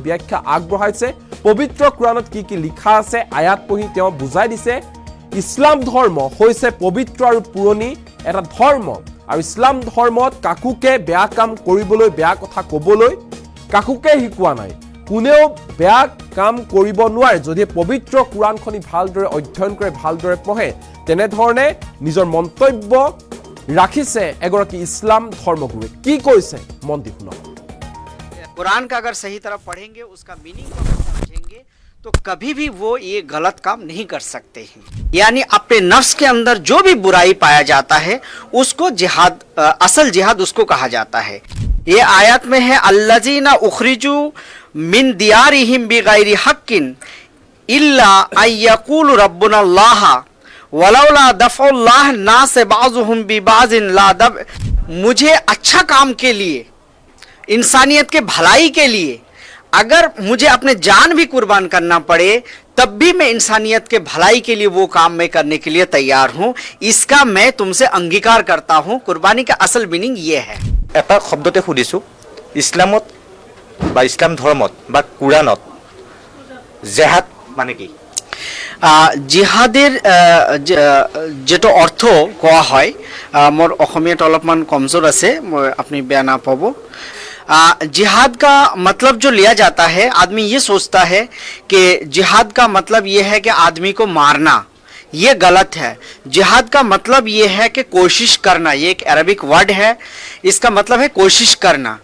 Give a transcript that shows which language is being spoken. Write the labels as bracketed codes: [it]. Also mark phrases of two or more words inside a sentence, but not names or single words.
[as] ব্যাখ্যা আগবঢ়াইছে পবিত্ৰ কুৰানত কি লিখা আছে আয়াত পঢ়ি তেওঁ বুজাই দিছে ইছলাম ধৰ্ম হৈছে পবিত্ৰ আৰু পুৰণি এটা ধৰ্ম আৰু ইছলাম ধৰ্মত কাকুকে বেয়া কাম কৰিবলৈ বেয়া কথা ক'বলৈ কাকুকে শিকোৱা নাই কোনেও বেয়া কাম কৰিব নোৱাৰে যদি পবিত্ৰ কুৰানখনি ভালদৰে অধ্যয়ন কৰে ভালদৰে পঢ়ে তেনে ধৰণে নিজৰ মন্তব্য ৰাখিছে এগৰাকী ইছলাম ধৰ্মগুৰুৱে কি কৈছে মন দি শুনক [hi] कुरान का अगर सही तरह पढ़ेंगे उसका मीनिंग को समझेंगे तो कभी भी वो ये गलत काम नहीं कर सकते हैं यानी अपने नफ्स के अंदर जो भी बुराई पाया जाता है उसको जिहाद असल जिहाद उसको कहा जाता है ये आयत में है [ar] الذين أخرجوا من ديارهم بغير حق إلا يقولوا ربنا الله ولولا دفع الله الناس بعضهم ببعض لا دب [hi] मुझे अच्छा काम के लिए इंसानियत के भलाई के लिए अगर मुझे अपने जान भी कुर्बान करना पड़े तब भी मैं इंसानियत के भलाई के लिए वो काम मैं करने के लिए तैयार हूँ इसका मैं तुमसे अंगीकार करता हूँ कुर्बानी का असल मीनिंग ये है [as] এটা শব্দতে সুধিছো ইছলামত বা ইছলাম ধৰ্মত বা কুৰানত জেহাদ মানে কি জিহাদের যেটো অর্থ কোৱা হয় মোৰ অসমীয়াত অলপমান কমজোৰ আছে মই আপুনি বেয়া নাপাব [hi] जिहाद का मतलब जो लिया जाता है आदमी ये सोचता है कि जिहाद का मतलब ये है कि आदमी को मारना ये गलत है। जिहाद का मतलब ये है कि कोशिश करना, ये एक [en] Arabic word [hi] है, इसका मतलब है कोशिश करना।